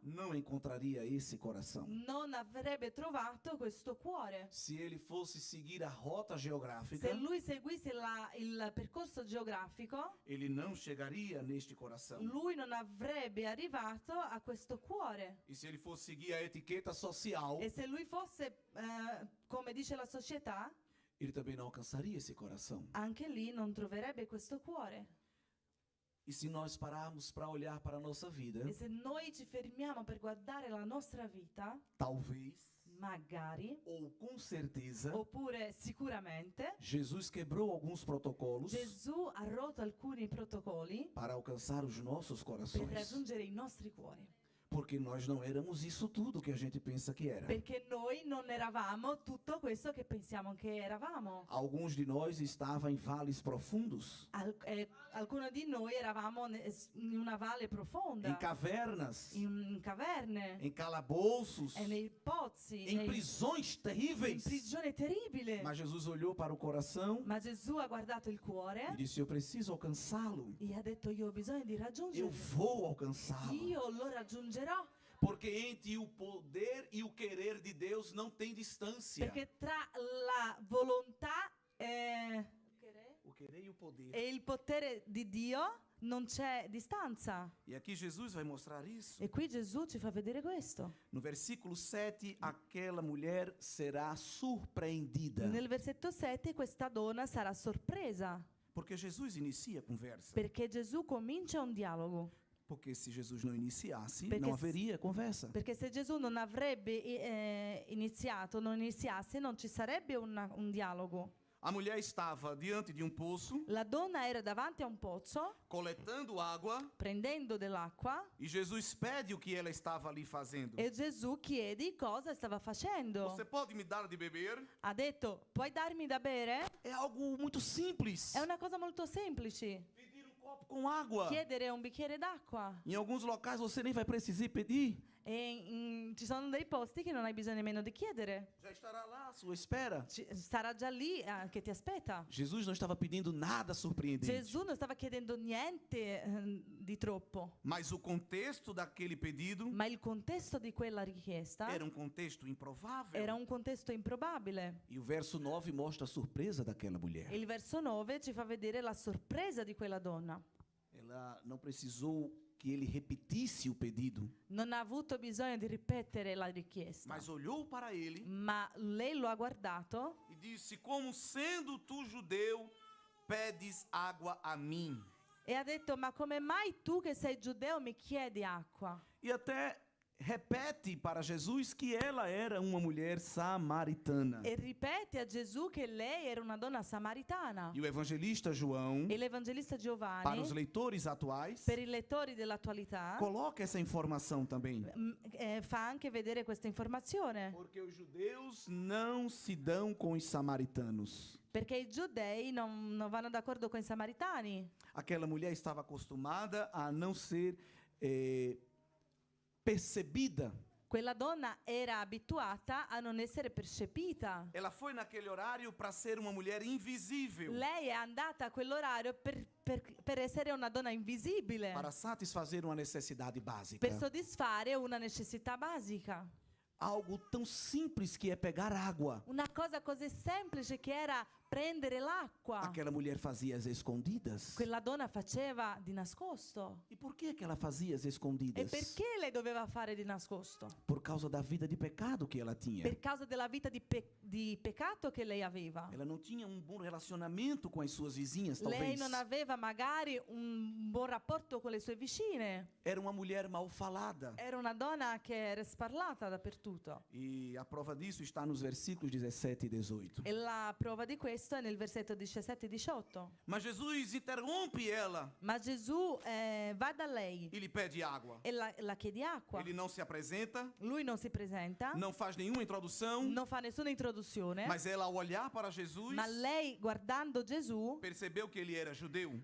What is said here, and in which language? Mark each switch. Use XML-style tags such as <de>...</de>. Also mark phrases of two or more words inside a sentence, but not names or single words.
<pt>não encontraria esse coração.</pt> <it>non avrebbe trovato questo cuore.</it> <pt>Se ele fosse seguir a rota geográfica,</pt> <it>Se lui seguisse il percorso geografico,</it> <pt>ele não chegaria neste coração.</pt> <it>lui non avrebbe arrivato a questo cuore.</it> <pt>E se ele fosse seguir a etiqueta social,</pt> <it>E se lui fosse, come dice la società,</it> <pt>ele também não alcançaria esse coração.</pt> <it>anche lì non troverebbe questo cuore.</it> <pt>E se nós pararmos para olhar para a nossa vida,</pt> <it>E se noi ci fermiamo per guardare la nostra vita,</it> <pt>talvez,</pt> <it>magari,</it> <pt>ou com certeza,</pt> <it>oppure sicuramente,</it> <pt>Jesus quebrou alguns protocolos</pt> <it>Gesù ha rotto alcuni protocolli</it> <pt>para alcançar os nossos</pt> <it>per</it> <pt>corações.</pt> <it>raggiungere i nostri cuori.</it> <pt>Porque nós não éramos isso tudo que a gente pensa que era.</pt> <it>Perché noi non eravamo tutto questo che pensiamo che eravamo.</it> <pt>Alguns de nós estavam em vales profundos,</pt> <it>Alcuni di noi eravamo in una valle profonda,</it> <pt>em cavernas,</pt> <it>in caverne,</it> <pt>em calabouços,</pt> <it>e nei pozzi,</it> <pt>em prisões</pt> <it>in</it> <pt>terríveis.</pt> <it>prigione terribile.</it> <pt>Mas Jesus olhou para o coração</pt> <it>Ma Gesù ha guardato il cuore</it> <pt>e disse: eu preciso alcançá-lo.</pt> <it>e ha detto: io ho bisogno di</it> <pt>Eu</pt> <it>raggiungerlo.</it> <pt>vou alcançá-lo.</pt> <it>Io lo raggiungerò.</it> <pt>Porque entre o poder e o querer de Deus não tem distância.</pt> <it>Perché tra la volontà</it> <pt>O querer e o poder.</pt> <it>e il potere di Dio non c'è distanza.</it> <pt>E aqui Jesus vai mostrar isso.</pt> <it>E qui Gesù ci fa vedere questo.</it> <pt>No versículo 7, aquela mulher será surpreendida.</pt> <it>Nel versetto 7 questa donna sarà sorpresa,</it> <pt>Porque Jesus inicia a conversa.</pt> <it>perché Gesù comincia un dialogo.</it> <pt>Porque se Jesus não iniciasse,</pt> <it>Perché</it> <pt>não</pt> <it>se-</it> <pt>haveria conversa.</pt> <it>Perché se Gesù non avrebbe non iniziasse, non ci sarebbe un dialogo.</it> <pt>A mulher estava diante de um poço,</pt> <it>La donna era davanti a un pozzo,</it> <pt>coletando água,</pt> <it>prendendo dell'acqua,</it> <pt>e Jesus pede o que ela estava ali fazendo.</pt> <it>e Gesù chiede cosa stava facendo.</it> <pt>Você pode me dar de beber?</pt> <it>Ha detto: puoi darmi da bere?</it> <pt>É algo muito simples.</pt> <it>È una cosa molto semplice.</it> <pt>Pedir um copo com água.</pt> <it>Chiedere un bicchiere d'acqua.</it> <pt>Em alguns locais você nem vai precisar pedir.</pt> <it>E ci sono dei posti che non hai bisogno nemmeno di chiedere.</it> <pt>Já estará lá à sua espera.</pt> <it>Sarà già lì che ti aspetta.</it> <pt>Jesus não estava pedindo nada surpreendente.</pt> <it>Gesù non stava chiedendo niente di troppo,</it> <pt>Mas o contexto daquele pedido</pt> <it>ma il contesto di quella richiesta</it> <pt>era um contexto improvável.</pt> <it>era un contesto improbabile.</it> <pt>E o verso 9 mostra a surpresa daquela mulher.</pt> <it>E il verso 9 ci fa vedere la sorpresa di quella donna.</it> <pt>Ela não precisou que ele repetisse o pedido,</pt> <it>Non ha avuto bisogno di ripetere la richiesta,</it> <pt>mas olhou para ele</pt> <it>ma lei lo ha guardato</it> <pt>e disse: como sendo tu judeu, pedes água a mim.</pt> <it>e ha detto: ma come mai tu che sei giudeo mi chiedi acqua?</it> <pt>E até repete para Jesus que ela era uma mulher samaritana.</pt> <it>E ripete a Gesù che lei era una donna samaritana.</it> <pt>E o evangelista João,</pt> <it>E l'evangelista</it> <pt>para os</pt> <it>Giovanni,</it> <pt>leitores atuais,</pt> <it>per i lettori dell'attualità,</it> <pt>coloca essa informação também.</pt> <it>fa anche vedere questa informazione.</it> <pt>Porque os judeus não se dão com os samaritanos.</pt> <it>Perché i giudei non vanno d'accordo con i samaritani.</it> <pt>Aquela mulher estava acostumada a não ser percebida.</pt> <it>Quella donna era abituata a non essere percepita.</it> <pt>Ela foi naquele horário para ser uma mulher invisível,</pt> <it>Lei è andata a quell'orario per essere una donna invisibile,</it> <pt>para satisfazer uma necessidade básica.</pt> <it>per soddisfare una necessità basica.</it> <pt>Algo tão simples que é pegar água.</pt> <it>Una cosa così semplice che era prendere l'acqua.</it> <pt>Aquela mulher fazia às escondidas.</pt> <it>Quella donna faceva di nascosto.</it> <pt>E por que ela fazia às</pt> <it>E</it> <pt>escondidas?</pt> <it>perché lei doveva fare di nascosto?</it> <pt>Por causa da vida de pecado que ela tinha.</pt> <it>Per causa della vita di peccato che lei aveva.</it> <pt>Ela não tinha um bom relacionamento com as suas vizinhas,</pt> <it>Lei</it> <pt>talvez.</pt> <it>non aveva magari un buon rapporto con le sue vicine.</it> <pt>Era uma mulher mal falada.</pt> <it>Era una donna che era sparlata dappertutto. battuto.</it> <pt>E a prova disso está nos versículos 17 e 18.</pt> <it>E la prova di questo è nel versetto 17 e 18.</it> <pt>Mas Jesus interrompe ela</pt> <it>Ma Gesù va da lei</it> <pt>e lhe pede água.</pt> <it>e la chiede acqua.</it> <pt>Ele não se apresenta,</pt> <it>Lui non si presenta,</it> <pt>não faz nenhuma introdução,</pt> <it>non fa nessuna introduzione,</it> <pt>mas ela, ao olhar para Jesus,</pt> <it>ma lei, guardando Gesù,</it> <pt>percebeu que ele era judeu,</pt>